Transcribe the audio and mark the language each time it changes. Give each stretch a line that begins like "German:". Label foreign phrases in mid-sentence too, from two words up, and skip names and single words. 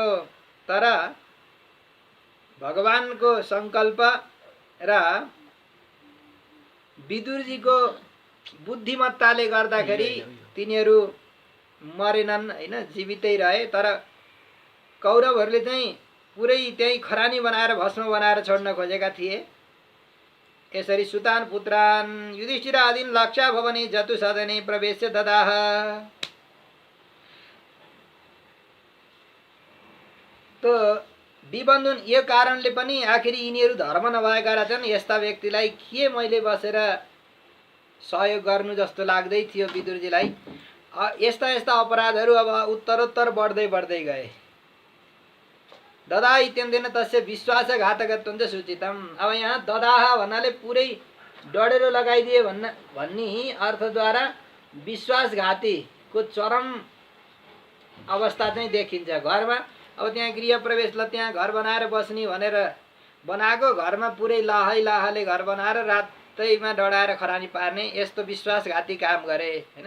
Nepali: तर भगवानको सङ्कल्प र विदुरजीको बुद्धिमत्ताले गर्दाखेरि तिनीहरू मरेनन् हैन, जीवितै रहे। तर कौरवहरूले चाहिँ पुरै त्यही खरानी बनाएर भस्म बनाएर छोड्न खोजेका थिए।
Sanskrit: यसरी सुतान पुत्रान युधिष्ठिर आदिन लाक्षा भवने जतु सदने प्रवेश ददाह।
Nepali: तो विबन्धन यो कारणले पनि आखिरी यिनीहरू धर्म नभएका रहेछन्। यस्ता व्यक्तिलाई के मैले बसेर सहयोग गर्नु जस्तो लाग्दै थियो विदुरजीलाई। यस्ता यस्ता अपराधहरू अब उत्तरोत्तर बढ्दै बढ्दै गए।
Sanskrit: ददा इत्यन्तेन तस्य विश्वासघातकत्वं च सूचितम।
Nepali: अब यहाँ ददाह भन्नाले पुरै डढेरो लगाइदिए भन्ने अर्थद्वारा विश्वासघातीको चरम अवस्था चाहिँ देखिन्छ। घरमा अब त्यहाँ गृह प्रवेश, ल त्यहाँ घर बनाएर बस्ने भनेर बनाएको घरमा पुरै लाहैले घर बनाएर रातैमा डढाएर खरानी पार्ने, यस्तो विश्वासघाती काम गरे हैन।